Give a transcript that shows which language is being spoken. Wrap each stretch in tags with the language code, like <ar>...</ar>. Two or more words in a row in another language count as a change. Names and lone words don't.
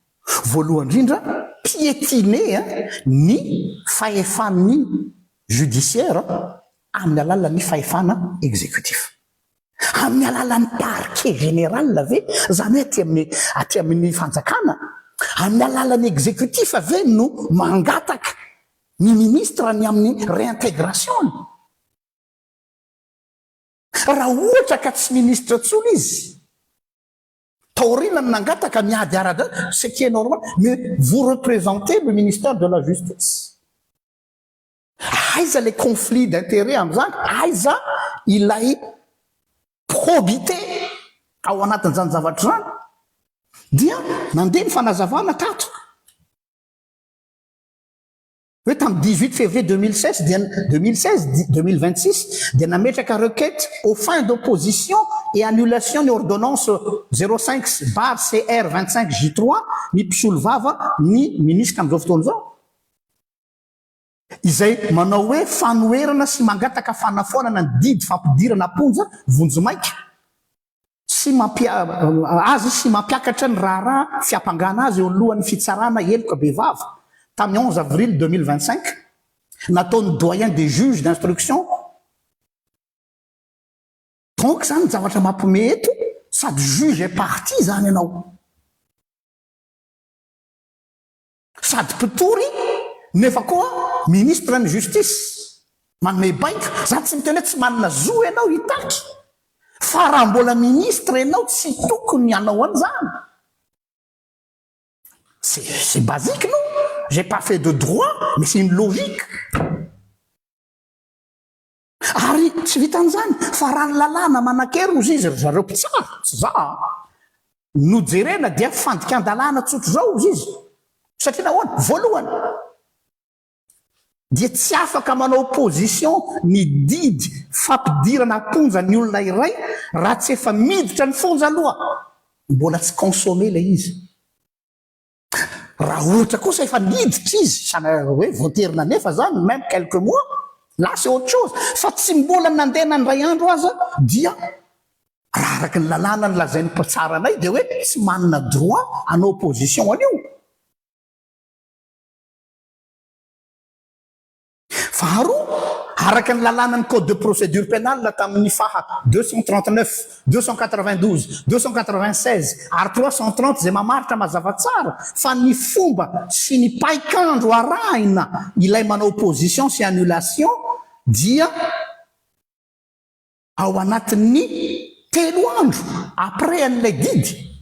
<mg>voalohany indrindra piétiner ny fahefan'ny judiciaire amin'ny alalan'ny fahefana exécutif, amin'ny alalan'ny</mg> <fr>parquet général</fr> <mg>ve zany hoe aty amin'ny fanjakana, amin'ny alalan'ny exécutif ave no mangataka ny ministre ny amin'ny réintégration. Raha ohatra ka tsy ministre tsony izy taorina nangataka miady arada,</mg> <fr>ce qui est normal, mais vous représentez le ministère de la justice.</fr> <mg>Aiza</mg> <fr>les conflits d'intérêt</fr> <mg>am'zany, aiza ilay probité ao anatin'izany zavatra zany, dia nandeha ny fanazavana tato hoe tamin'ny 18 février 2026 dia nametraka</mg> <fr>requête aux fins d'opposition et annulation</fr> <mg>ny ordonnance 05/CR25J3 ny mpisolo vava ny ministre am'izao fotoana zao, izay manao hoe fanoerana sy mangataka fanafonana ny didy fampidirana ponja vonjomaika sy azy sy mampiakatra ny raharaha fiampangana azy eo alohan'ny fitsarana eloka bevava tamin'ny 11 avril 2025 nataony</mg> <fr>doyen des juges d'instruction.</fr> <mg>Donc zany zavatra mampome eto sady</mg> <fr>juge est parti</fr> <mg>zany ianao, sady mpitory nefa koa ministre ny justice manome baika. Zany tsy miteny hoe tsy manana zo ianao hitaky, fa raha mbola ministre ianao tsy tokony hanao an'izany.</mg> <fr>C'est basique, non? J'ai pas fait de droit, mais c'est une logique.</fr> <mg>Ary tsy vitan'izany fa raha ny lalàna manan-kery ozy izy zareo mpitsara tsy za nojerena dia fandikan-dalàna tsotro zao ozy izy, satria nahoana voalohany dia tsy afaka manao opposition ny didy fampidirana ponja ny olona iray raha tsy efa miditra ny fonja aloha, mbola tsy consommé le izy. Raha ohatra kosa efa niditra izy sana hoe voaterina nefa zany</mg> <fr>même quelques mois, là c'est autre chose,</fr> <mg>fa tsy mbola nandeha nandray andro aza dia raha araky ny lalàna ny lazain'ny mpitsara anay dia hoe tsy manana droit hanao opposition an'io. Faharoa, araky ny lalàna ny</mg> <fr>code de procédure pénale</fr> <mg>tamin'ny faha 239, 292, 296 ary 330 zay mamaritra mazava tsara fa ny fomba sy ny paikandro arahina ilay manao opposition sy annulation dia ao anatin'ny 3 andro après an'ilay didy.</mg>